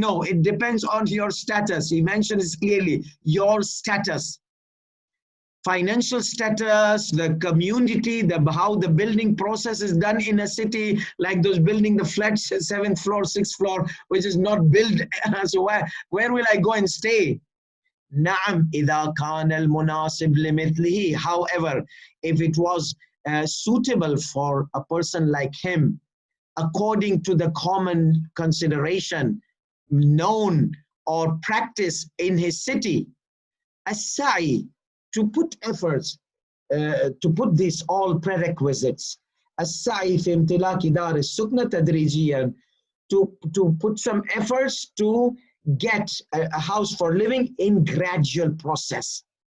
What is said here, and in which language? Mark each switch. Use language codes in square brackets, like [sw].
[en] No, it depends on your status. He mentions clearly your status. Financial status, the community, how the building process is done in a city, like those building the flats, 7th floor, 6th floor, which is not built. So where will I go and stay? [ar] نعم إذا كان المناسب لمثله. [en] However, if it was suitable for a person like him, according to the common consideration known or practice in his city, as-sa'i, to put efforts, to put these all prerequisites, as-sa'i [ar] في امتلاك دار السكنة تدريجيا, [en] to put some efforts to get a house for living in gradual process,